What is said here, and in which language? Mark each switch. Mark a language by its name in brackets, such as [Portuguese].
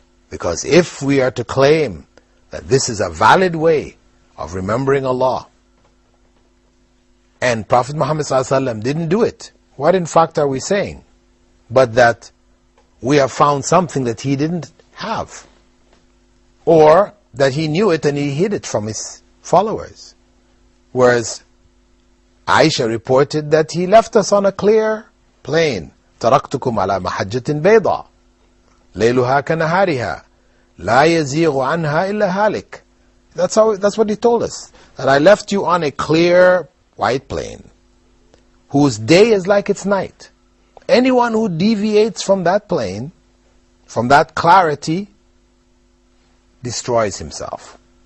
[English] Because if we are to claim that this is a valid way of remembering Allah, and Prophet Muhammad ﷺ didn't do it, what in fact are we saying? But that we have found something that he didn't have, or that he knew it and he hid it from his followers. Whereas Aisha reported that he left us on a clear plain. [Arabic] تركتكم على محجة بيضاء ليلها كنهارها لا يزيغ عنها إلا هالك. [English] That's what he told us. That I left you on a clear white plain, whose day is like its night. Anyone who deviates from that plain, from that clarity, destroys himself.